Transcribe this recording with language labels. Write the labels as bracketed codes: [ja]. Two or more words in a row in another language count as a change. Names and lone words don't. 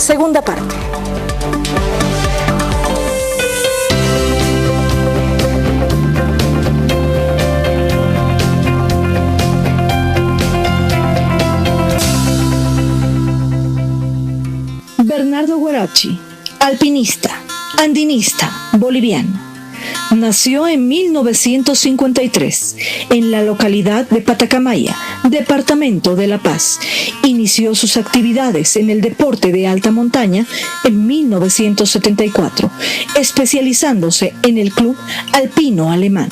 [es] Segunda parte. Bernardo Huarachi, alpinista, andinista, boliviano. Nació en 1953 en la localidad de Patacamaya, departamento de La Paz. Inició sus actividades en el deporte de alta montaña en 1974, especializándose en el Club Alpino Alemán.